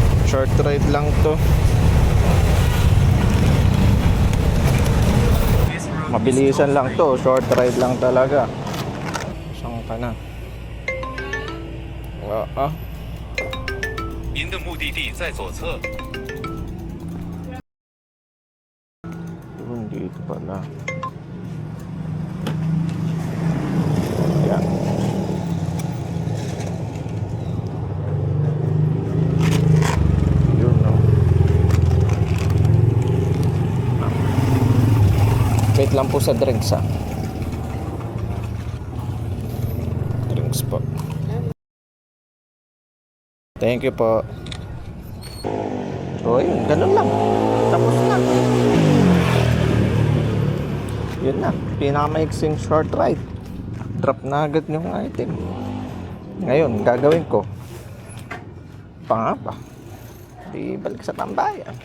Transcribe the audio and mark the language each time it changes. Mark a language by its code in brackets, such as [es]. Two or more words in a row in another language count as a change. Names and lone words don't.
[en] Short ride [tl] lang to. Mabilisan lang to. [en] Short ride [tl] lang talaga. Saan ka na? Ah. [zh] 您的目的地在左侧。 [tl] Yun, dito pala. Yan. Yun, no. Wait lang po sa drinks, ha. Drinks po. [en] Thank you [tl] po. So, yun. Ganun lang. Tapos na. Yun na. Pinakamaiksing [en] short ride. [tl] Drop na agad yung item. Ngayon, gagawin ko. Pa. Di balik sa tambayan.